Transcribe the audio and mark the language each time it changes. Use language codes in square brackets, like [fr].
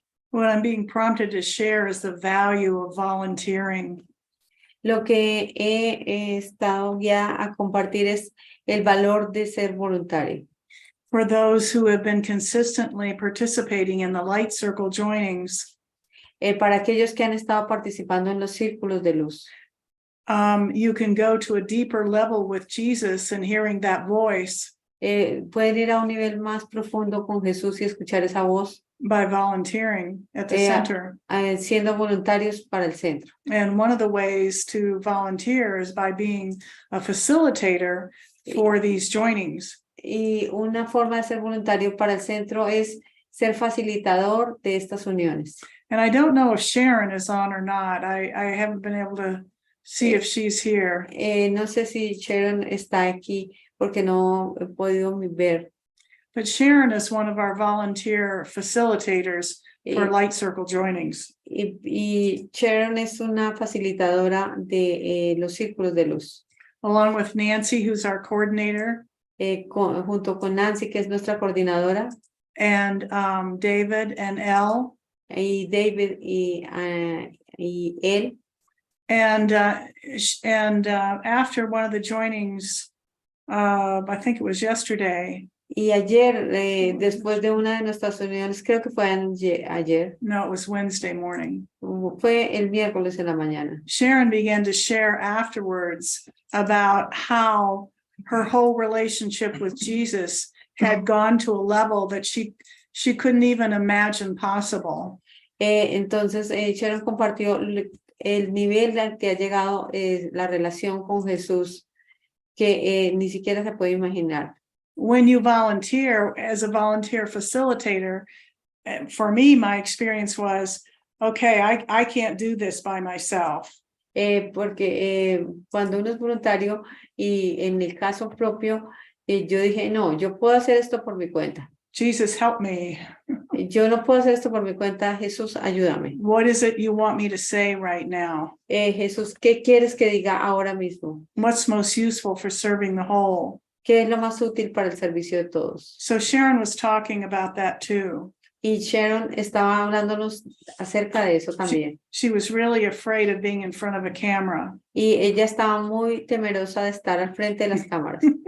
[en] What I'm being prompted to share is the value of volunteering. [es] Lo que he estado ya a compartir es el valor de ser voluntario. [en] For those who have been consistently participating in the light circle joinings, [es] Para aquellos que han estado participando en los círculos de luz. [en] you can go to a deeper level with Jesus and hearing that voice [es] Pueden ir a un nivel más profundo con Jesús y escuchar esa voz, [en] by volunteering at the center. [es] siendo voluntarios para el centro. [en] And one of the ways to volunteer is by being a facilitator for these joinings. [es] Y una forma de ser voluntario para el centro es ser facilitador de estas uniones. [en] And I don't know if Sharon is on or not. I haven't been able to see if she's here. [es] No sé si Sharon está aquí porque no he podido ver. [en] But Sharon is one of our volunteer facilitators for Eh, light circle joinings. [es] y Sharon es una facilitadora de los círculos de luz. [en] Along with Nancy, who's our coordinator, [es] Junto con Nancy, que es nuestra coordinadora, [en] and David and Elle. [es] y David y él. [en] And after one of the joinings, I think it was yesterday. [es] Y ayer, después de una de nuestras uniones, creo que fue ayer, [en] No, it was Wednesday morning. [es] fue el miércoles en la mañana. [en] Sharon began to share afterwards about how her whole relationship with Jesus had gone to a level that she couldn't even imagine possible. [es] Entonces, Sharon compartió el nivel al que ha llegado la relación con Jesús, que ni siquiera se puede imaginar. [en] When you volunteer as a volunteer facilitator, for me, my experience was, okay, I can't do this by myself. [es] Porque cuando uno es voluntario y en el caso propio, yo dije, no, yo puedo hacer esto por mi cuenta. [en] Jesus, help me. [es] Yo no puedo hacer esto por mi cuenta. Jesús, ayúdame. [en] What is it you want me to say right now? [es] Jesús, ¿qué quieres que diga ahora mismo? [en] What's most useful for serving the whole? [es] ¿Qué es lo más útil para el servicio de todos? [en] So Sharon was talking about that too. [es] Y Sharon estaba hablándonos acerca de eso también. [en] She was really afraid of being in front of a camera. [es] Y ella estaba muy temerosa de estar al frente de las cámaras.